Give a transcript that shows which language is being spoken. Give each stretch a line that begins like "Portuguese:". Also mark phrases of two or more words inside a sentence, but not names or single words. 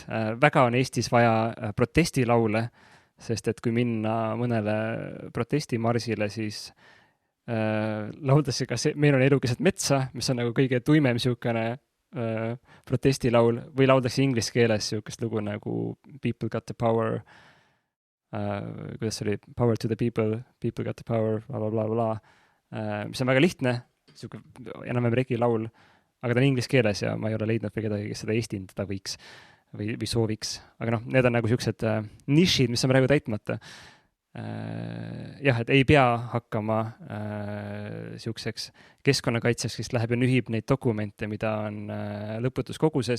Estonian: Väga on Eestis vaja protestilaule, sest et kui minna mõnele protestimarsile, siis lauldakse ka see, meil on elu keset metsa, mis on nagu kõige tuimem siukene protestilaul, või lauldakse inglise keeles siukest lugu nagu People got the power, kuidas see oli,
English: power to the people got the power, blablabla,
Estonian: mis on väga lihtne, siuke enam-vähem regi laul, aga ta on inglise keeles ja ma ei ole leidnud või kedagi, kes seda eestindada võiks või sooviks. Aga noh, need on nagu siuksed nišid, mis on praegu täitmata. Jah, et ei pea hakkama siukseks keskkonnakaitseks, kes läheb ja nühib neid dokumente, mida on lõputus koguses.